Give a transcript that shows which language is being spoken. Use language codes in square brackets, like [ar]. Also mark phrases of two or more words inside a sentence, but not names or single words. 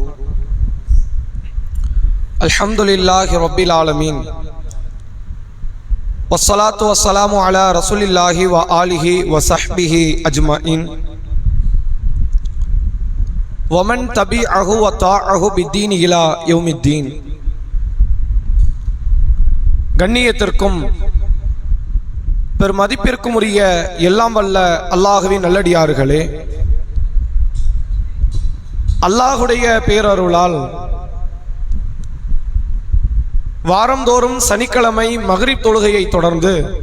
[ar] الحمد لله رب العالمين والصلاة والسلام على رسول الله وآله وصحبه أجمعين ومن تبعه وطاعه بالدين إلى يوم الدين. [ta] கண்ணியத்திற்கும் பெருமதிப்பிற்கும் உரிய எல்லாம் வல்ல அல்லாஹுவின் நல்லடியார்களே, அல்லாஹுடைய பேரருளால் வாரந்தோறும் சனிக்கிழமை மக்ரிப் தொழுகையை தொடர்ந்து